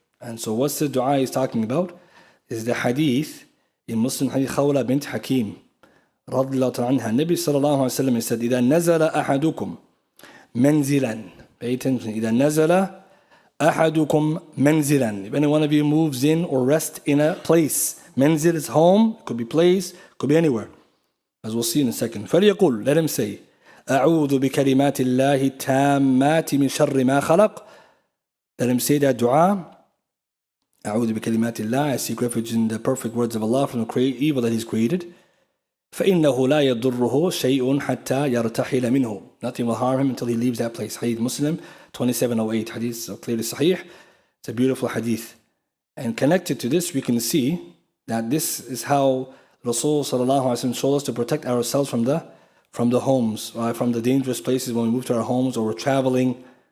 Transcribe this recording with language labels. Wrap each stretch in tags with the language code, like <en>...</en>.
<en>And so what's the dua he's talking about? Is the hadith in Muslim hadith Khawla bint Hakim radiyallahu ta'ala anha. Nabi sallallahu alayhi wa sallam said,</en> <ar>إِذَا نَزَلَ أَحَدُكُمْ مَنْزِلًا.</ar> <en>Pay attention.</en> <ar>إِذَا نَزَلَ أَحَدُكُمْ مَنْزِلًا.</ar> <en>If any one of you moves in or rests in a place, manzil is home, could be place, could be anywhere. As we'll see in a second.</en> <ar>فَلْيَقُلْ,</ar> <en>let him say,</en> <ar>أعوذ بكلمات الله التامات من شر ما خلق.</ar> <en>Let him say that dua.</en> <ar>أعوذ بكلمات الله,</ar> <en>I seek refuge in the perfect words of Allah from the evil that He's created.</en> <ar>فإنه لا يضره شيء حتى يرتحل منه.</ar> <en>Nothing will harm him until he leaves that place. Hadith Muslim 2708. Hadith clearly sahih. It's a beautiful hadith. And connected to this, we can see that this is how Rasul sallallahu alaihi wasallam showed us to protect ourselves from the homes, from the dangerous places when we move to our homes or we're traveling.</en>